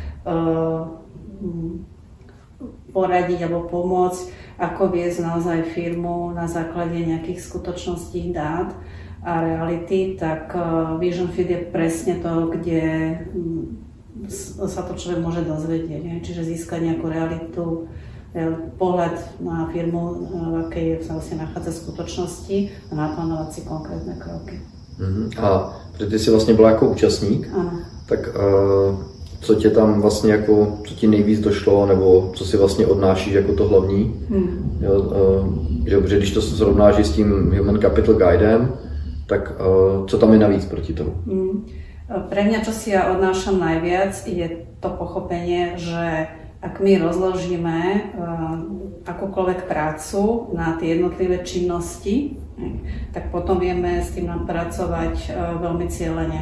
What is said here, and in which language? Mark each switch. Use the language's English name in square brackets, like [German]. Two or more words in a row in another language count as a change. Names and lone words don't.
[Slovak] poradiť alebo pomôcť, ako viesť naozaj firmu na základe nejakých skutočností, dát a reality, tak Vision Fit je presne to, kde sa to človek môže dozvedieť, čiže získať nejakú realitu, pohľad na firmu, v akej sa vlastne nachádza v skutočnosti a naplánovať si konkrétne kroky. [Czech] A protože ty jsi vlastně byla jako účastník, tak co tě tam vlastně jako, co ti nejvíc došlo, nebo co si vlastně odnášíš jako to hlavní? Protože když to srovnáš s tím Human Capital Guidem, tak co tam je navíc proti tomu? [Slovak] Pre mňa, čo si ja odnášam najviac, je to pochopenie, že ak my rozložíme akúkoľvek prácu na tie jednotlivé činnosti, tak potom vieme s tým pracovať veľmi cieľene.